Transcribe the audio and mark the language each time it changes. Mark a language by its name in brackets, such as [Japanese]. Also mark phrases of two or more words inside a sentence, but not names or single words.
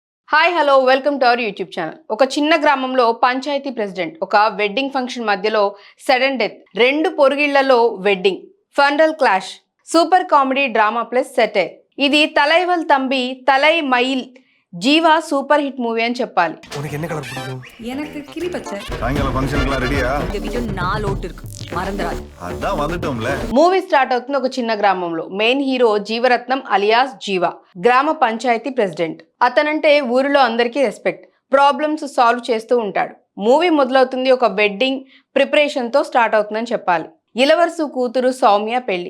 [English] hi hello welcome to our YouTube channel. [Telugu] ఒక చిన్న గ్రామంలో పంచాయతీ [English] ప్రెసిడెంట్ ఒక wedding function మధ్యలో sudden death, [Telugu] రెండు పొరుగిళ్లలో [English] wedding, funeral clash, super comedy drama plus satire. [Telugu] ఇది తలైవల్ తంబి తలై మయిల్ జీవా సూపర్ హిట్ మూవీ అని చెప్పాలి. [Tamil] உனக்கு என்ன கலர் பிடிக்கும்? எனக்கு கிளி பச்சை. சாயங்காலம் ஃபங்க்ஷனுக்குலாம் ரெடியா? இந்த வீடியோ 4 ஓட்டு இருக்கு, மறந்துடாது. அதான் வந்துட்டோம்ல. [English] movie start [Telugu] అవుతుంది ఒక చిన్న గ్రామంలో. [English] main hero [Telugu] జీవరత్నం అలియాస్ జీవా, గ్రామ పంచాయతీ ప్రెసిడెంట్. అతనంటే ఊరిలో అందరికీ రెస్పెక్ట్, [English] problems solve [Telugu] చేస్తూ ఉంటాడు. మూవీ మొదలవుతుంది ఒక [English] wedding preparationతో [Telugu] స్టార్ట్ అవుతుందని చెప్పాలి. ఇలవరసు కూతురు సౌమ్య పెళ్లి.